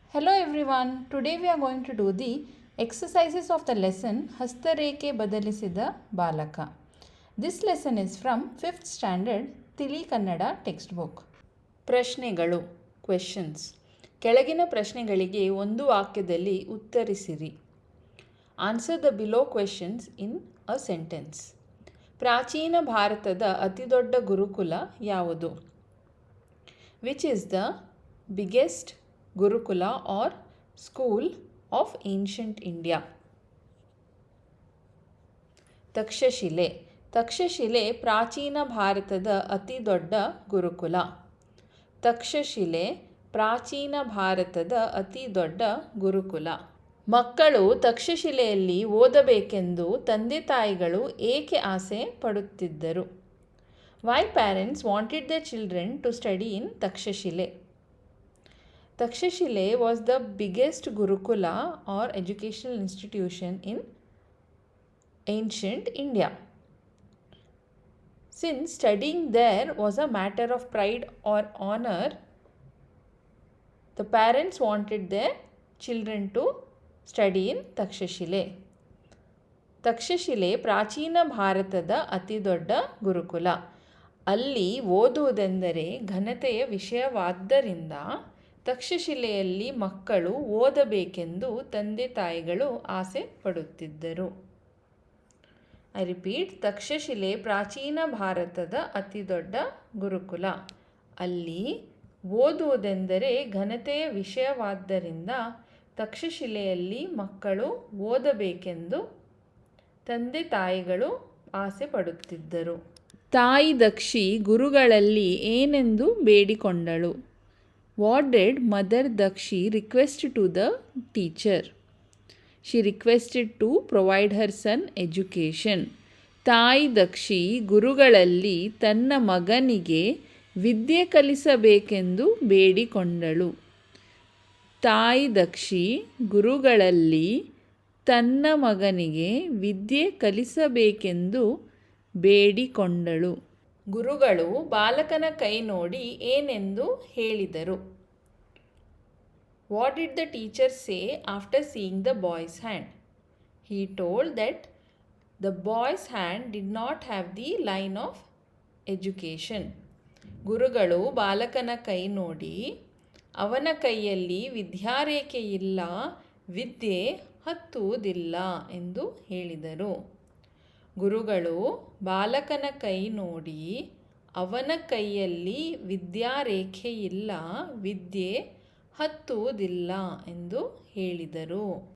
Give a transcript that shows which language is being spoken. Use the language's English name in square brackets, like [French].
[English] Hello everyone, today we are going to do the exercises of the lesson ಹಸ್ತರೇಖೆ ಬದಲಿಸಿದ ಬಾಲಕ. This lesson is from 5th standard ತಿಳಿ Kannada textbook. [Kannada] ಪ್ರಶ್ನೆಗಳು questions. ಕೆಳಗಿನ ಪ್ರಶ್ನೆಗಳಿಗೆ ಒಂದು ವಾಕ್ಯದಲ್ಲಿ ಉತ್ತರಿಸಿರಿ. [English] Answer the below questions in a sentence. [Kannada] ಪ್ರಾಚೀನ ಭಾರತದ ಅತಿದೊಡ್ಡ ಗುರುಕುಲ ಯಾವುದು? [English] Which is the biggest Gurukula or school of ancient India? [Kannada] ತಕ್ಷಶಿಲೆ. ತಕ್ಷಶಿಲೆ ಪ್ರಾಚೀನ ಭಾರತದ ಅತಿ ದೊಡ್ಡ ಗುರುಕುಲ. ತಕ್ಷಶಿಲೆ ಪ್ರಾಚೀನ ಭಾರತದ ಅತಿ ದೊಡ್ಡ ಗುರುಕುಲ. ಮಕ್ಕಳು ತಕ್ಷಶಿಲೆಯಲ್ಲಿ ಓದಬೇಕೆಂದು ತಂದೆ ತಾಯಿಗಳು ಏಕೆ ಆಸೆ ಪಡುತ್ತಿದ್ದರು? [English] Why parents wanted their children to study in Takshashile? Takshashile was the biggest Gurukula or educational institution in ancient India. Since studying there was a matter of pride or honor, the parents wanted their children to study in Takshashile. [Kannada] ತಕ್ಷಶಿಲೆ ಪ್ರಾಚೀನ ಭಾರತದ ಅತಿ ದೊಡ್ಡ ಗುರುಕುಲ. ಅಲ್ಲಿ ಓದುವುದೆಂದರೆ ಘನತೆಯ ವಿಷಯವಾದ್ದರಿಂದ ತಕ್ಷಶಿಲೆಯಲ್ಲಿ ಮಕ್ಕಳು ಓದಬೇಕೆಂದು ತಂದೆ ತಾಯಿಗಳು ಆಸೆ ಪಡುತ್ತಿದ್ದರು. [English] I repeat, [Kannada] ತಕ್ಷಶಿಲೆ ಪ್ರಾಚೀನ ಭಾರತದ ಅತಿ ದೊಡ್ಡ ಗುರುಕುಲ. ಅಲ್ಲಿ ಓದುವುದೆಂದರೆ ಘನತೆಯ ವಿಷಯವಾದ್ದರಿಂದ ತಕ್ಷಶಿಲೆಯಲ್ಲಿ ಮಕ್ಕಳು ಓದಬೇಕೆಂದು ತಂದೆ ತಾಯಿಗಳು ಆಸೆ ಪಡುತ್ತಿದ್ದರು. ತಾಯಿ ದಕ್ಷಿ ಗುರುಗಳಲ್ಲಿ ಏನೆಂದು ಬೇಡಿಕೊಂಡಳು? [English] What did Mother Dakshi request to the teacher? She requested to provide her son education. [Kannada] ತಾಯಿ ದಕ್ಷಿ ಗುರುಗಳಲ್ಲಿ ತನ್ನ ಮಗನಿಗೆ ವಿದ್ಯೆ ಕಲಿಸಬೇಕೆಂದು ಬೇಡಿಕೊಂಡಳು. ತಾಯಿ ದಕ್ಷಿ ಗುರುಗಳಲ್ಲಿ ತನ್ನ ಮಗನಿಗೆ ವಿದ್ಯೆ ಕಲಿಸಬೇಕೆಂದು ಬೇಡಿಕೊಂಡಳು. ಗುರುಗಳು ಬಾಲಕನ ಕೈ ನೋಡಿ ಏನೆಂದು ಹೇಳಿದರು? [English] What did the teacher say after seeing the boy's hand? He told that the boy's hand did not have the line of education. [Kannada] ಗುರುಗಳು ಬಾಲಕನ ಕೈ ನೋಡಿ ಅವನ ಕೈಯಲ್ಲಿ ವಿದ್ಯಾರೇಖೆ ಇಲ್ಲ, ವಿದ್ಯೆ ಹತ್ತುವುದಿಲ್ಲ ಎಂದು ಹೇಳಿದರು. ಗುರುಗಳು ಬಾಲಕನ ಕೈ ನೋಡಿ ಅವನ ಕೈಯಲ್ಲಿ ವಿದ್ಯಾರೇಖೆ ಇಲ್ಲ, ವಿದ್ಯೆ ಹತ್ತುವುದಿಲ್ಲ ಎಂದು ಹೇಳಿದರು.